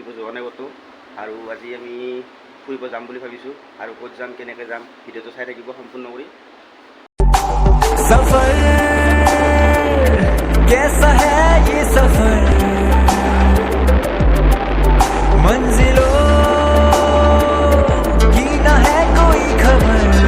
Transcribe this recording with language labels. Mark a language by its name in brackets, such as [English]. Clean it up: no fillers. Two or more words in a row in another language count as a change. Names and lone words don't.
[Assamese] নাই ক'তো আৰু আজি আমি ফুৰিব যাম বুলি ভাবিছোঁ আৰু ক'ত যাম কেনেকৈ যাম ভিডিঅ'টো চাই থাকিব সম্পূৰ্ণ কৰি [Hindi] सफर कैसा है ये सफर मंजिलों की ना है कोई खबर